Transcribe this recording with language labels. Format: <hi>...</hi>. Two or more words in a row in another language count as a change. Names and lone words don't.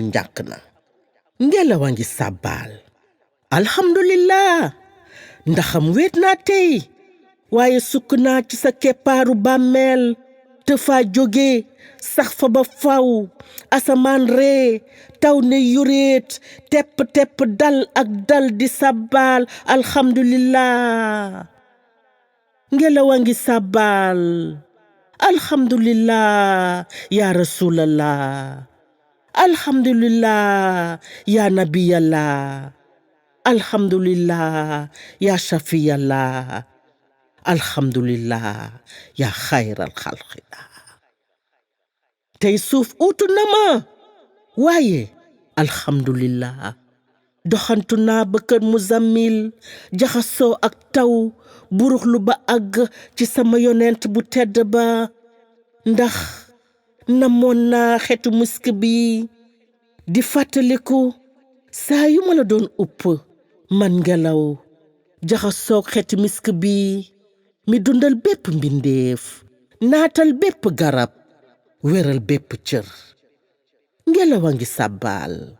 <wo>njàkk na ngelawa ngi sàbbaal alhamdulillah ndaxam wéet naa tey waaye sukk naa ci sa keppaaru bàmmeel te faa jóge sax fa ba faw asamaan ree taw ne yuréet tepp dal ak dal di sàbbaal alhamdulillah ngelawa ngi sàbbaal</wo> <ar>الحمد لله يا رسول الله الحمد لله يا نبي الله الحمد لله يا صفي الله الحمد لله يا خير خلق الله</ar> <wo>tey suuf uutu na ma waaye alhamdulillah doxantu naa ba kër Muzammil jaxasoo ak taw buruxlu ba àgg ci sama yonent bu tedd ba ndax namoon naa xetu misk bi di fàttaliku saa yu ma la doon upp man ngelaw jaxasoo xetu misk bi mi dundal bépp mbindeef naatal bépp garab wéral bépp cër ngelawa ngi sàbbaal</wo>